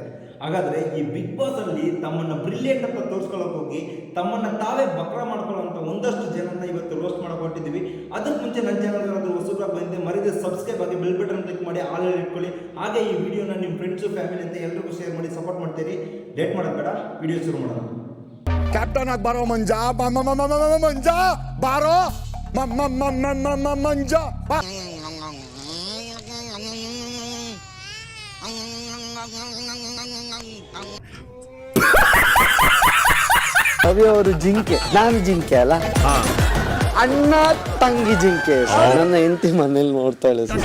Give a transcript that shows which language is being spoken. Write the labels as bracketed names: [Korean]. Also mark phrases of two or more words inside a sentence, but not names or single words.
[Kannada] ಹಾಗಾದ್ರೆ ಈ ಬಿಗ್ ಬಾಸ್ ಅಲ್ಲಿ ತಮ್ಮನ್ನ ಬ್ರಿಲಿಯಂಟ್ ಅಂತ ತೋರಿಸ್ಕೊಳ್ಳೋಕೆ ಹೋಗಿ ತಮ್ಮನ್ನ ತಾವೇ ಬಕ್ರ ಮಾಡ್ಕೊಳ್ಳೋಂಥ ಒಂದಷ್ಟು ಜನನ್ನ ಇವತ್ತು ರೋಸ್ಟ್ ಮಾಡಕ್ ಹೊರಟಿದ್ದೀವಿ. ಅದಕ್ಕೆ ಮುಂಚೆ ನನ್ನ ಚಾನಲ್ ಏನಾದರೂ ಹೊಸಬ್ರಾಗಿ ಬಂದಿದೆ ಮರಿದೆ ಸಬ್ಸ್ಕ್ರೈಬ್ ಆಗಿ [English] bell button click [Kannada] ಮಾಡಿ ಆಲ್ ಇಟ್ಕೊಳ್ಳಿ. ಹಾಗೆ ಈ ವಿಡಿಯೋನ ನಿಮ್ಮ [English] friends family [Kannada] ಅಂತ ಎಲ್ರಿಗೂ ಶೇರ್ ಮಾಡಿ ಸಪೋರ್ಟ್ ಮಾಡ್ತೀರಿ. ಲೇಟ್ ಮಾಡೋದು ಬೇಡ, ವಿಡಿಯೋ ಶುರು ಮಾಡೋಣ. ಕ್ಯಾಪ್ಟನ್ ಬಾರೋ ಮಂಜ ಮಂಜ ಬಾರೋ ಮಂಜ ಅವಿ ಅವರು ಜಿಂಕೆ, ನಾನು ಜಿಂಕೆ ಅಲ್ಲ, ಅಣ್ಣ ತಂಗಿ ಜಿಂಕೆ. ನನ್ನ ಹೆಂಡತಿ ಮನೇಲಿ ನೋಡ್ತಾಳೆ.